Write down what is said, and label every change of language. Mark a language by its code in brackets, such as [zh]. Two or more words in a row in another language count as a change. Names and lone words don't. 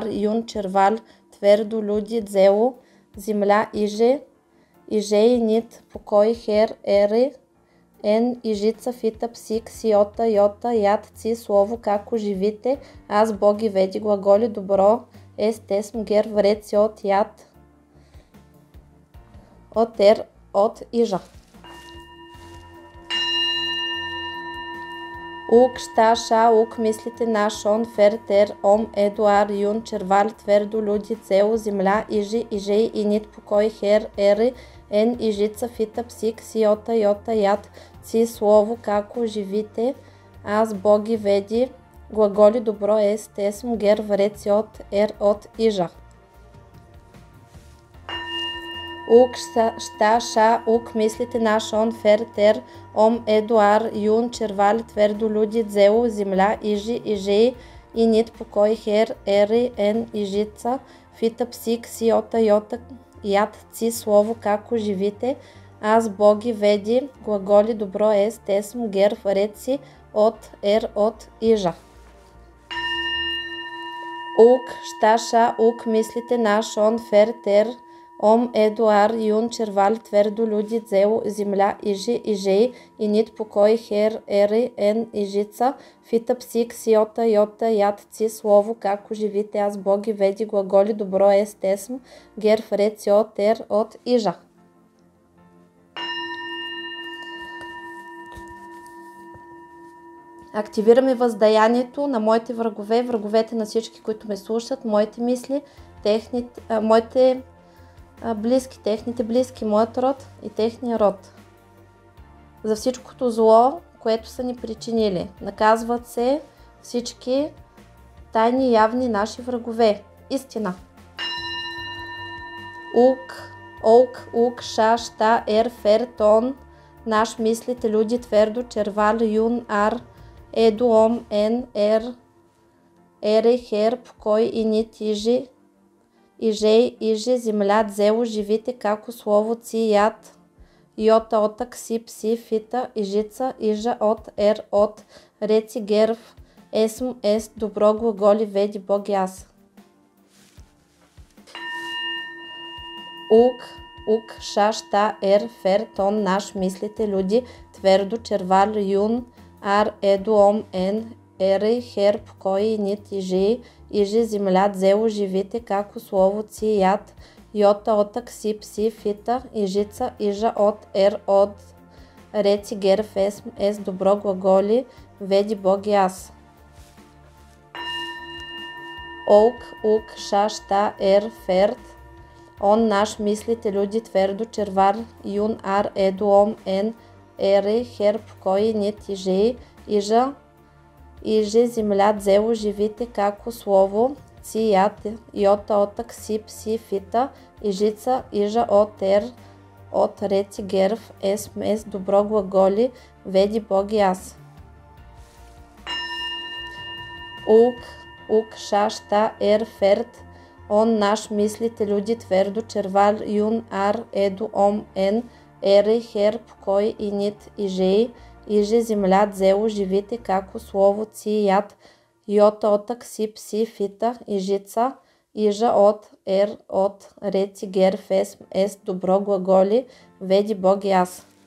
[cu] юн, червал, твърдо, люди, дзело, земля, иже, ижей, нит, покой, хер, ери, ен, ижица, фита, псик, си, ота, йота, яд, ци, слово, како живите, аз, боги, веди, глаголи, добро, тесм, герв, реци, от, яд, от, ижа. Ук, ща, ша, ук, мислите наш, он, фер, тер, ом, едуар, юн, червали, твърдо, люди, цело, земля, иже, ижей, инит, покой, хер, ери, ен, ижица, фита, псик, си, ота, йота, яд, ци, слово, како живите, аз, боги, веди, глаголи добро ест, есм, гер, вреци от, от, ижа. Ук, ща, ша, ук, мислите наш, он, фер, тер, ом, едуар, юн, червали, твърдо, люди, дзело, земля, ижи, ижей, и нит, покой, хер, ери, ен, ижица, фита, псик, сиота, йота, яд, ци, слово, како, живите, аз, боги, веди, глаголи добро ест, есм, гер, реци, от, от, ижа. Ук, ща, ша, ук, мислите наш, он, фер, тер, ом, едуар, юн, червали, твърдо, люди, дзело, земля, ижи, ижей, и нит, покой, хер, ери, ен, ижица, фита, псик, сиота, йота, яд, ци, слово, како, живите, аз, боги, веди, глаголи добро ест, есм, гер, реци, от, ижа. [bg] Активираме въздаянието на моите врагове, враговете на всички, които ме слушат, моите мисли, моите близки, техните близки, моят род и техния род. За всичкото зло, което са ни причинили. Наказват се всички тайни и явни наши врагове. Истина. Ук, [cu] ша, ща, фер, тон, наш мислите, люди, твърдо, червал, юн, ар, еду, ом, ен, ере, хер, покой, и нит, ижи, ижей, ижи, земля, дзело, живите, како, слово, ци, яд, йота, ота, кси, пси, фита, ижица, ижа, от, реци, герв, есм, ест, добро, глаголи, веди, боги, аз. Ук, ша, ща, фер, тон, наш, мислите, люди, твърдо, червал, юн, ар, еду, ом, ен, ере, хер, покой, и нит, ижи, земля, дзело, живите, како, слово, ци, яд, йота, ота, кси, пси, фита, ижица, ижа, от, реци, герв, есм, ест, добро, глаголи, веди, боги, аз. Ук, ша, ща, ферт, он, наш, мислите, люди, твърдо, червар, юн, ар, еду, ом, ен, ере, хер, покой, нит, ижи, земля, дзело, живите, како, слово, ци, яд, йота, ота, кси, пси, фита, ижица, ижа, от, реци, герв, есм, ест, добро, глаголи, веди, боги, аз. Ук, ша, ща, ферт, он, наш, мислите, люди, твърдо, червал, юн, ар, еду, ом, ен, ере, хер, покой, и нит, ижи, земля, дзело, живите, како, слово, ци, яд, йота, ота, кси, пси, фита, ижица, ижа, от, реци, герв, есм, ест, добро, глаголи, веди, боги, аз.